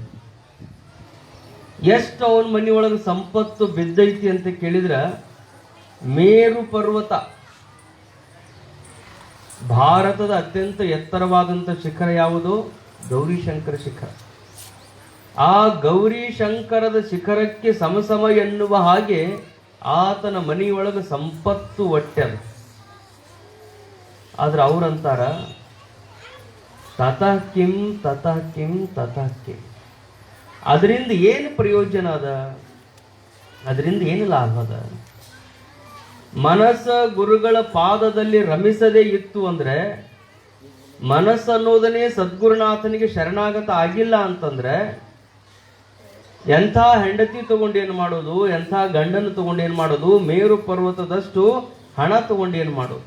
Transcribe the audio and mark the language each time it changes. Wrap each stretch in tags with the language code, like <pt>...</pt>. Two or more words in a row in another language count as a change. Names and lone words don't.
<kn>ಎಷ್ಟು ಅವನ ಮನೆಯೊಳಗೆ ಸಂಪತ್ತು ಬಿದ್ದೈತಿ ಅಂತ ಕೇಳಿದ್ರ, ಮೇರು ಪರ್ವತ, ಭಾರತದ ಅತ್ಯಂತ ಎತ್ತರವಾದಂಥ ಶಿಖರ ಯಾವುದು? ಗೌರಿಶಂಕರ ಶಿಖರ. ಆ ಗೌರಿಶಂಕರದ ಶಿಖರಕ್ಕೆ ಸಮಸಮ ಎನ್ನುವ ಹಾಗೆ ಆತನ ಮನೆಯೊಳಗೆ ಸಂಪತ್ತು ಒಟ್ಟೆದ. ಆದ್ರೆ ಅವ್ರಂತಾರ</kn> <sa>ತತಃ ಕಿಂ ತತಃ ಕಿಂ ತತಃ ಕಿಂ.</sa> <kn>ಅದರಿಂದ ಏನು ಪ್ರಯೋಜನ ಅದ? ಅದರಿಂದ ಏನು ಲಾಭ ಅದ? ಮನಸ್ಸ ಗುರುಗಳ ಪಾದದಲ್ಲಿ ರಮಿಸದೇ ಇತ್ತು ಅಂದ್ರೆ, ಮನಸ್ಸನ್ನೋದನ್ನೇ ಸದ್ಗುರುನಾಥನಿಗೆ ಶರಣಾಗತ ಆಗಿಲ್ಲ ಅಂತಂದ್ರೆ, ಎಂಥ ಹೆಂಡತಿ ತಗೊಂಡೇನು ಮಾಡೋದು, ಎಂಥ ಗಂಡನ ತಗೊಂಡೇನು ಮಾಡೋದು, ಮೇರು ಪರ್ವತದಷ್ಟು ಹಣ ತಗೊಂಡೇನು ಮಾಡೋದು?</kn>